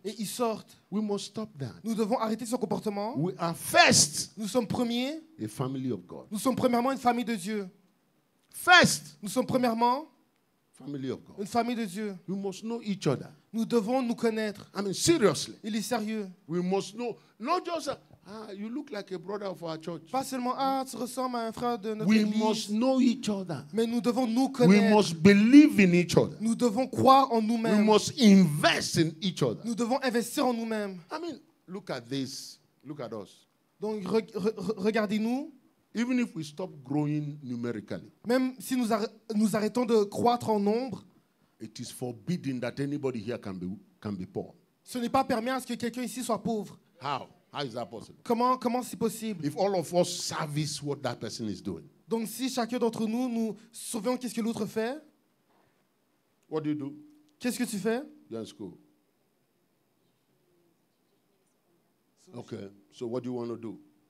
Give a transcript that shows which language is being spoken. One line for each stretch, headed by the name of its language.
French: et ils sortent.
English: We must stop that.
French: Nous devons arrêter ce comportement.
English: We are first
French: Nous sommes premiers.
English: a family of God.
French: Nous sommes premièrement une famille de Dieu.
English: First,
French: Nous sommes premièrement
English: family of God.
French: une famille de Dieu.
English: We must know each other.
French: Nous devons nous connaître.
English: I mean, seriously.
French: Il est sérieux.
English: We must know, not just, you look like a brother of our church.
French: Pas seulement, tu ressembles à un frère de notre
English: We
French: église.
English: must know each other.
French: Mais nous devons nous
English: We
French: connaître.
English: must believe in each other.
French: Nous devons croire en
English: We
French: nous-mêmes.
English: must invest in each other.
French: Nous devons investir en nous-mêmes.
English: I mean, look at this. Look at us.
French: Donc regardez-nous,
English: Even if we stop growing numerically,
French: même si nous arrêtons de croître en nombre,
English: it is forbidden that anybody here can be poor.
French: ce n'est pas permis à ce que quelqu'un ici soit pauvre.
English: How? How is that possible?
French: Comment c'est possible?
English: If all of us service what that person is doing,
French: Donc si chacun d'entre nous, nous surveillons qu'est-ce que l'autre fait,
English: what do you do?
French: qu'est-ce que tu fais?
English: You're in school. Okay. So what do you want to do?